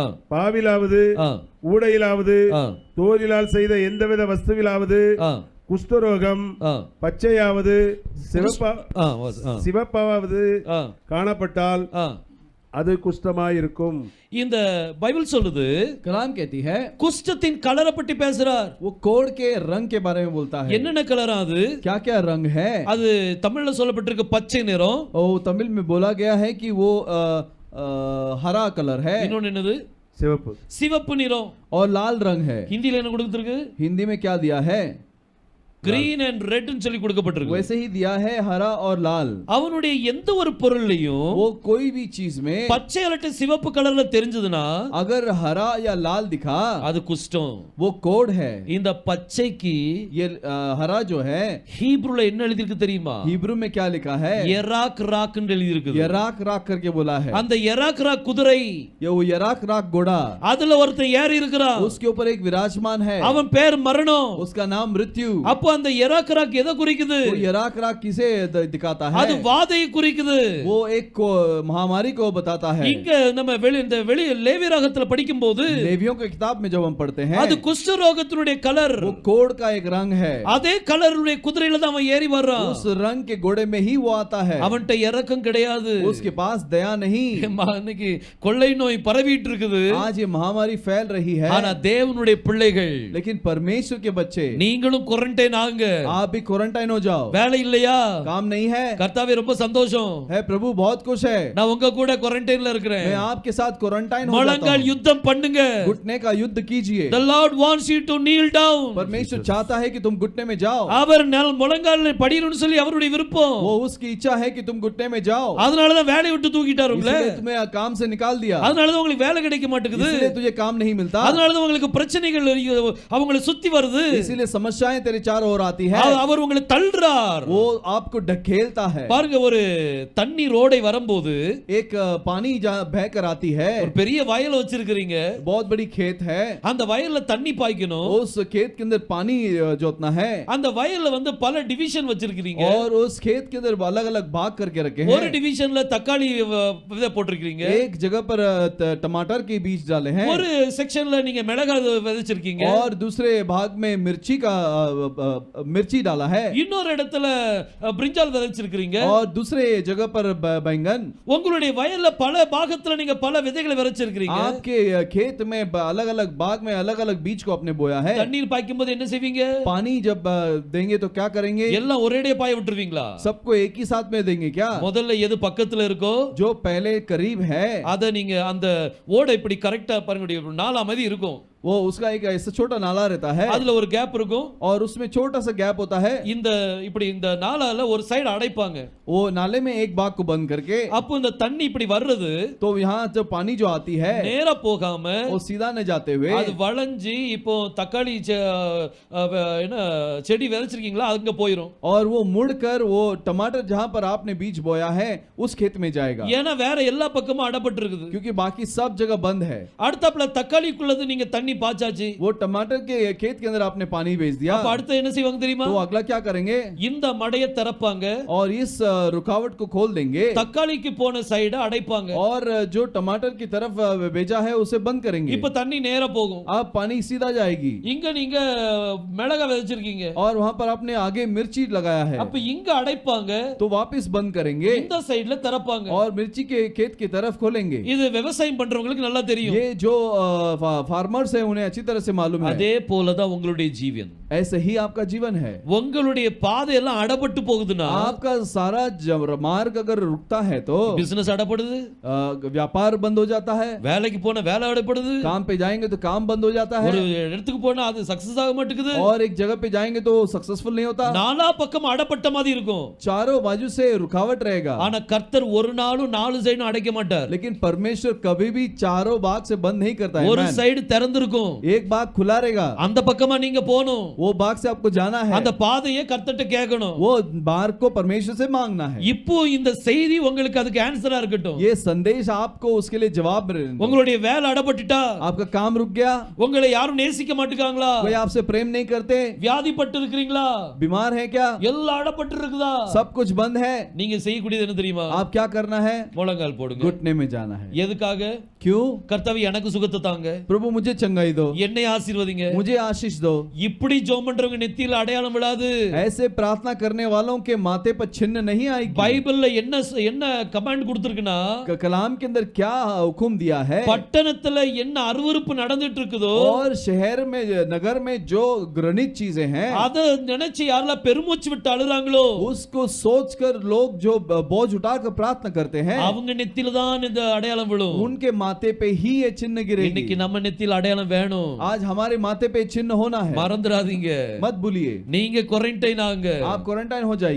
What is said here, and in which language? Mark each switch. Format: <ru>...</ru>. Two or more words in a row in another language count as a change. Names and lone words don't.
<ta>பாவிலாவது ஆ ஊடையிலாவது ஆ தோலிலால் செய்த எந்தவித வஸ்துவிலாவது ஆ குஷ்டரோகம் ஆ பச்சையாவது ஆ சிவப்பாவது ஆ காணப்பட்டால் ஆ அது குஷ்டமாயிருக்கும் இந்த பைபிள் சொல்லுது</ta> <hi>कलाम कहती है</hi> <ta>குஷ்டத்தின் கலரை பற்றி பேசுறார்</ta> <hi>वो कोड़ के रंग के बारे में बोलता है</hi> <ta>என்னென்ன கலரா அது</ta> <hi>क्या क्या रंग है</hi> <ta>அது தமிழ்ல சொல்லப்பட்டிருக்கு பச்சை நிறம்</ta> <hi>ओ तमिल में बोला गया है कि वो हरा कलर है</hi> <ta>இன்னொன்னு என்னது சிவப்பு சிவப்பு நிறம்</ta> <hi>और लाल रंग है</hi> <ta>ஹிந்தில என்ன கொடுத்திருக்கு</ta> <hi>हिंदी में क्या दिया है</hi> <en>green and red</en> <ta>னு சொல்லி கொடுக்கப்பட்டிருக்கு</ta> <hi>वैसे ही दिया है हरा और लाल</hi> <ta>அவனுடைய எந்த ஒரு பொருளையும்</ta> <hi>वो कोई भी चीज में</hi> <ta>பச்சை அல்லது சிவப்பு கலர்ல தெரிஞ்சதுனா</ta> <hi>अगर हरा या लाल दिखा</hi> <ta>அது குஷ்டம்</ta> <hi>वो कोड है</hi> <ta>இந்த பச்சைக்கு</ta> <hi>ये हरा जो है</hi> <ta>ஹீப்ருல என்ன எழுதி இருக்கு தெரியுமா</ta> <hi>हिब्रू में क्या लिखा है</hi> <ta>எராக் ராக் னு எழுதி இருக்குது</ta> <hi>यराक राक करके बोला है</hi> <ta>அந்த எராக் ராக் குதிரை</ta> <hi>ये वो यराक राक घोड़ा</hi> <ta>அதுல ஒருத்தன் ஏறி இருக்கிறான்</ta> <hi>उसके ऊपर एक विराजमान है</hi> <ta>அவன் பேர் மரணம்</ta> <hi>उसका नाम मृत्यु</hi> <ta>அப்போ அப்ப அந்த எராக்கராக் எதை குறிக்குது?</ta> <hi>तो यराकरा किसे दिखाता है?</hi> <ta>அது வாதையை குறிக்குது.</ta> <hi>वो एक को महामारी को बताता है।</hi> <ta>இங்க நம்ம இந்த வெளி லேவியராகத்துல படிக்கும்போது</ta> <hi>लेवियों की किताब में जब हम पढ़ते हैं,</hi> <ta>அது குஷ்டரோகத்தினுடைய கலர்,</ta> <hi>वो कोढ़ का एक रंग है।</hi> <ta>அதே கலருடைய குதிரையில தான் அவன் ஏறி வர்றான்.</ta> <hi>उस रंग के घोड़े में ही वो आता है।</hi> <ta>அவன்கிட்ட இரக்கம் கிடையாது.</ta> <hi>उसके पास दया नहीं।</hi> <ta>இன்னைக்கு கொள்ளை நோய் பரவிட்டு இருக்குது.</ta> <hi>आज ये महामारी फैल रही है।</hi> <ta>ஆனா தேவனுடைய பிள்ளைகள்,</ta> <hi>लेकिन परमेश्वर के बच्चे,</hi> <ta>நீங்களும் குவாரண்டைன் ஆகுங்க.</ta> <hi>आप भी क्वारंटाइन हो जाओ।</hi> <ta>வேலை இல்லையா?</ta> <hi>काम नहीं है?</hi> <ta>கர்த்தாவே ரொம்ப சந்தோஷம்,</ta> <hi>है प्रभु बहुत खुश है,</hi> <ta>நான் உங்க கூட குவாரண்டைன்ல இருக்கிறேன்.</ta> <hi>मैं आपके साथ क्वारंटाइन हो जाता</hi> <ta>முழங்கால்</ta> <hi>हूं।</hi> <ta>யுத்தம் பண்ணுங்க.</ta> <hi>घुटने का युद्ध कीजिए।</hi> <en>The Lord wants you to kneel down.</en> <hi>परमेश्वर चाहता है कि तुम घुटने में जाओ।</hi> <ta>அவர் முழங்கால் படிக்கணும்னு சொல்லி அவருடைய விருப்பம்.</ta> <hi>वो उसकी इच्छा है कि तुम घुटने में जाओ।</hi> <ta>அதனால தான் வேலையை விட்டு தூக்கிட்டாரு உங்களை.</ta> <hi>इसलिए तुम्हें काम से निकाल दिया।</hi> <ta>அதனால தான் உங்களுக்கு வேலை கிடைக்க மாட்டேங்குது.</ta> <hi>इसलिए तुझे काम नहीं मिलता।</hi> <ta>அதனால தான் உங்களுக்கு பிரச்சனைகள் அவங்களை சுத்தி வருது.</ta> <hi>इसलिए समस्याएं तेरे चारों ओर आती है।</hi> <ta>அவர் உங்களை தள்ளுறார்.</ta> <hi>वो आपको ढकेलता है।</hi> <ta>பாருங்க, ஒரு தண்ணீர் ஓடை வரும்போது</ta> <hi>एक पानी बहकर आती है।</hi> <ta>ஒரு பெரிய வயல் வச்சிருக்கீங்க,</ta> <hi>बहुत बड़ी खेत है।</hi> <ta>அந்த வயல்ல தண்ணி பாய்க்கணும்.</ta> <hi>उस खेत के अंदर पानी जोतना है।</hi> <ta>அந்த வயல்ல வந்து பல டிவிஷன் வச்சிருக்கீங்க.</ta> <hi>और उस खेत के अंदर अलग अलग भाग करके रखे हैं।</hi> <ta>ஒரு டிவிஷன்ல தக்காளி விதை போட்டிருக்கீங்க,</ta> <hi>एक जगह पर टमाटर के बीज डाले हैं।</hi> <ta>ஒரு செக்ஷன்ல நீங்க மிளகாய் விதைச்சிருக்கீங்க,</ta> <hi>और दूसरे भाग में मिर्ची डाला है।</hi> <ta>இன்னொரு இடத்துல பிரிஞ்சால் விதைச்சிருக்கீங்க,</ta> <hi>और दूसरे जगह पर बैंगन।</hi> <ta>உங்களுடைய வயல்ல பல பாகத்துல நீங்க பல விதைகளை விதைச்சிருக்கீங்க.</ta> <hi>आपके खेत में अलग अलग भाग में अलग अलग बीज को आपने बोया है।</hi> <ta>தண்ணீர் பாய்க்கும்போது என்ன செய்வீங்க?</ta> <hi>पानी जब देंगे तो क्या करेंगे?</hi> <ta>எல்லாம் ஒரேடியா பாய விட்டுருவீங்களா?</ta> <hi>सबको एक ही साथ में देंगे क्या?</hi> <ta>முதல்ல எது பக்கத்துல இருக்கோ,</ta> <hi>जो पहले करीब है,</hi> <ta>அத நீங்க அந்த ஓடை இப்படி கரெக்டா பாருங்க, நாலா மாதிரி இருக்கும்.</ta> <hi>वो उसका एक ऐसा छोटा नाला रहता है।</hi> <ta>அதுல ஒரு கேப் இருக்கும்,</ta> <hi>और उसमें छोटा सा गैप होता है।</hi> <ta>இந்த இப்படி இந்த நாலால ஒரு சைடு அடைப்பாங்க.</ta> <hi>वो नाले में एक भाग को बंद करके,</hi> <ta>அப்போ இந்த தண்ணி இப்படி வர்றது,</ta> <hi>तो यहाँ जब पानी जो आती है</hi> <ta>நேரா போகாம</ta> <hi>वो सीधा न जाते हुए</hi> <ta>அது வளைஞ்சி, இப்போ தக்காளி என்ன செடி விதைச்சிருக்கீங்களா அங்க போயிடும்.</ta> <hi>और वो मुड़कर वो टमाटर जहाँ पर आपने बीज बोया है उस खेत में जाएगा।</hi> <ta>ஏன்னா வேற எல்லா பக்கமும் அடைப்பட்டு இருக்குது.</ta> <hi>क्योंकि बाकी सब जगह बंद है।</hi> <ta>அடுத்தப்பல தக்காளிக்குள்ளது நீங்க தண்ணி பாய்ச்சாச்சு,</ta> <hi>वो टमाटर के खेत के अंदर आपने पानी भेज दिया।</hi> <ta>அப்ப அடுத்து என்ன செய்வாங்க தெரியுமா?</ta> <hi>तो अगला क्या करेंगे?</hi> <ta>இந்த மடைய திறப்பாங்க,</ta> <hi>और इस रुकावट को खोल देंगे।</hi> <ta>தக்காளிக்கு போன சைடு அடைப்பாங்க,</ta> <hi>और जो टमाटर की तरफ भेजा है उसे बंद करेंगे।</hi> <ta>இப்ப தண்ணி நேரா போகும்,</ta> <hi>अब पानी सीधा जाएगी।</hi> <ta>இங்க நீங்க மிளகாய் விதைச்சிருக்கீங்க,</ta> <hi>और वहां पर आपने आगे मिर्ची लगाया है,</hi> <ta>அப்ப இங்க அடைப்பாங்க,</ta> <hi>तो वापस बंद करेंगे।</hi> <ta>இந்த சைடுல திறப்பாங்க,</ta> <hi>और मिर्ची के खेत की तरफ खोलेंगे।</hi> <ta>இது விவசாயம் பண்றவங்களுக்கு நல்லா தெரியும்.</ta> <hi>ये जो फार्मर्स है उन्हें अच्छी तरह से मालूम है।</hi> <ta>அதே போலதான் உங்களுடைய ஜீவன்,</ta> <hi>ऐसे ही आपका जीवन है।</hi> <ta>உங்களுடைய பாதை எல்லாம் அடப்பட்டு போகுதுன்னா,</ta> <hi>आपका सारा मार्ग अगर रुकता है तो</hi> <ta>பிசினஸ் அடப்படுது,</ta> <hi>व्यापार बंद हो जाता है।</hi> <ta>வேலைக்கு போன வேலை அடப்படுது,</ta> <hi>काम पे जाएंगे तो काम बंद हो जाता है।</hi> <ta>ஒரு இடத்துக்கு போனா அது சக்சஸ் ஆக மாட்டேங்குது,</ta> <hi>और एक जगह पे जाएंगे तो सक्सेसफुल नहीं होता।</hi> <ta>நாலா பக்கம் அடப்பட்ட மாதிரி இருக்கும்.</ta> <hi>चारों बाजू से रुकावट रहेगा।</hi> <ta>ஆனா கர்த்தர் ஒரு நாளும் நாலு சைடும் அடைக்க மாட்டார்.</ta> <hi>लेकिन परमेश्वर कभी भी चारों भाग से बंद नहीं करता है।</hi> <ta>ஒரு சைடு திறந்திருக்கும்,</ta> <hi>एक भाग खुला रहेगा।</hi> <ta>அந்த பக்கமா நீங்க போகணும்,</ta> <hi>वो भाग से आपको जाना है।</hi> <ta>அந்த பாதையை கர்த்தர்ட்ட கேட்கணும்.</ta> <hi>वो मार्ग को परमेश्वर से मांगना है।</hi> <ta>இப்போ இந்த செய்தி உங்களுக்கு அதுக்கு ஆன்சரா இருக்கட்டும்.</ta> <hi>ये संदेश आपको उसके लिए जवाब दे।</hi> <ta>உங்களுடைய வேலை அடப்பட்டுட்டா,</ta> <hi>आपका काम रुक गया,</hi> <ta>உங்களை யாரும் நேசிக்க மாட்டேங்காங்களா,</ta> <hi>कोई आपसे प्रेम नहीं करते,</hi> <ta>வியாதிப்பட்டு இருக்கிறீங்களா,</ta> <hi>बीमार है क्या,</hi> <ta>எல்லாம் அடப்பட்டு இருக்குதா,</ta> <hi>सब कुछ बंद है,</hi> <ta>நீங்க செய்யக்கூடியது என்ன தெரியுமா?</ta> <hi>आप क्या करना है?</hi> <ta>முழங்கால் போடுங்க.</ta> <hi>घुटने में जाना है।</hi> <ta>எதுக்காக?</ta> <hi>क्यों?</hi> <ta>கர்த்தாவே எனக்கு சுகத்தை தாங்க,</ta> <hi>प्रभु मुझे चंगाई दो,</hi> <ta>என்னை ஆசீர்வதிங்க.</ta> <hi>मुझे आशीष दो।</hi> <ta>இப்படி ஜெபம் பண்றவங்க நெத்தியில அடையாளம் விடாது.</ta> <hi>ऐसे प्रार्थना करने वालों के माथे पर चिन्ह नहीं आएगी।</hi> <ta>பைபிள்ல என்ன கமாண்ட் கொடுத்திருக்குன்னா,</ta> <hi>कलाम के अंदर क्या हुक्म दिया है?</hi> <ta>பட்டணத்துல என்ன அருவருப்பு நடந்துட்டு இருக்குதோ,</ta> <hi>और शहर में नगर में जो घृणित चीजें हैं,</hi> <ta>அத நினைச்சு யாரெல்லாம் பெருமூச்சு விட்டு அழுறாங்களோ,</ta> <hi>उसको सोचकर लोग जो बोझ उठाकर प्रार्थना करते हैं,</hi> <ta>அவங்க நெத்தியில தான் இந்த அடையாளம் விழும்.</ta> <hi>उनके माथे पे ही ये चिन्ह गिरेगी।</hi> <ta>இன்னைக்கு நம்ம நெத்தியில அடையாளம் வேணும்.</ta> <hi>आज हमारे माथे पे चिन्ह होना है।</hi> <ta>மறந்துடாதீங்க,</ta> <hi>मत भूलिए।</hi> <ta>நீங்க குவாரண்டைன் ஆகுங்க,</ta> <hi>आप क्वारंटाइन हो जाइए।</hi>